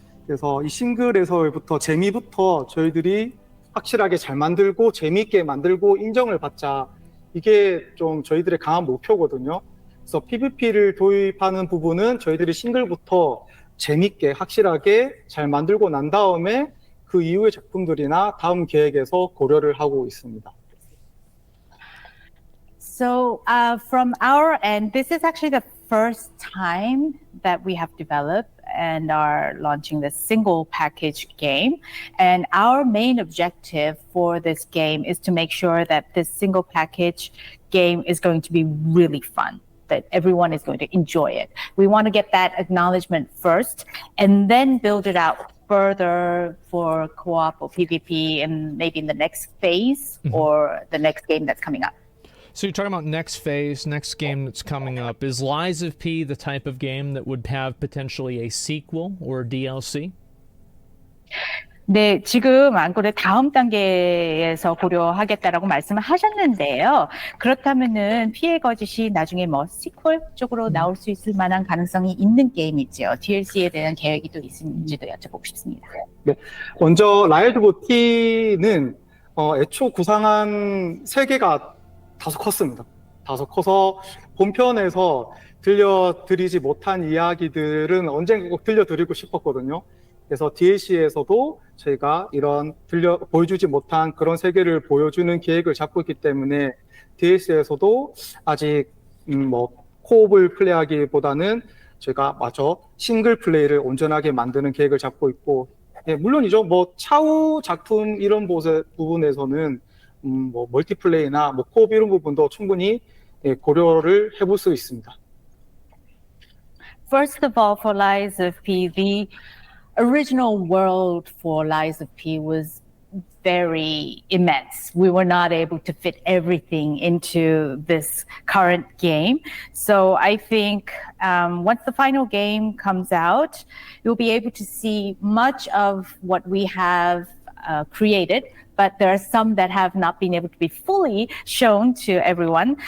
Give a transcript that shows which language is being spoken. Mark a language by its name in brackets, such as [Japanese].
[Korean] 그래서 이 싱글에서부터 재미부터 저희들이 확실하게 잘 만들고 재미있게 만들고 인정을 받자. 이게 좀 저희들의 강한 목표거든요. 그래서 PVP를 도입하는 부분은 저희들이 싱글부터 재미있게 확실하게 잘 만들고 난 다음에 그 이후의 작품들이나 다음 계획에서 고려를 하고 있습니다. [English] So from our end, this is actually the first time that we have developed and are launching this single package game. And our main objective for this game is to make sure that this single package game is going to be really fun, that everyone is going to enjoy it. We want to get that acknowledgement first and then build it out further for co-op or PvP and maybe in the next phase or the next game that's coming up. So you're talking about next phase, next game that's coming up. Is Lies of P the type of game that would have potentially a sequel or a DLC? [Korean] 네, 지금 안고를 다음 단계에서 고려하겠다라고 말씀을 하셨는데요. 그렇다면은 피해 거짓이 나중에 뭐 시퀄 쪽으로 나올 수 있을 만한 가능성이 있는 게임이죠. DLC에 대한 계획이 또 있는지도 여쭤보고 싶습니다. 네, 먼저 라이즈 오브 T는 애초 구상한 세계가 다소 컸습니다. 다소 커서 본편에서 들려드리지 못한 이야기들은 언젠가 꼭 들려드리고 싶었거든요. 그래서 DLC에서도 저희가 이런 보여주지 못한 그런 세계를 보여주는 계획을 잡고 있기 때문에 DLC에서도 아직 코옵을 플레이하기보다는 저희가 마저 싱글 플레이를 온전하게 만드는 계획을 잡고 있고, 예, 물론이죠. 차후 작품 이런 부분에서는 멀티플레이나 코옵 이런 부분도 충분히 고려를 해볼 수 있습니다. [English] First of all, for Lies of P, the original world for Lies of P was very immense. We were not able to fit everything into this current game. So I think once the final game comes out, you'll be able to see much of what we have created, but there are some that have not been able to be fully shown to everyone.